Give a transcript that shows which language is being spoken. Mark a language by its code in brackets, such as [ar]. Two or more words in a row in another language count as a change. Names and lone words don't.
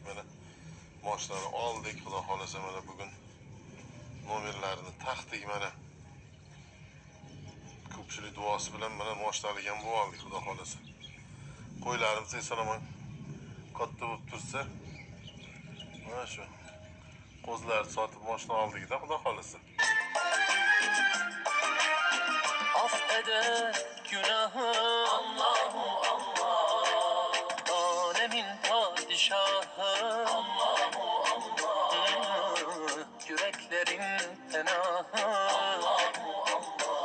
[uz] Mana mashinani oldik, xudo xolasa mana bugun nomerlarini taqdik mana. Ko'pchilik duosi bilan mana mashinalik ham bo'lib oldik, xudo xolasa. Qo'ylarimiz eson-omon katta bo'lib tursa, mana shu qo'zlarni sotib mashina oldik-da, xudo xolasa. [tr] Affeder günahı [ar] الله الله, [tr] alemin padişahı [ar] الله الله, [tr] yüreklerin penahı [ar] الله الله.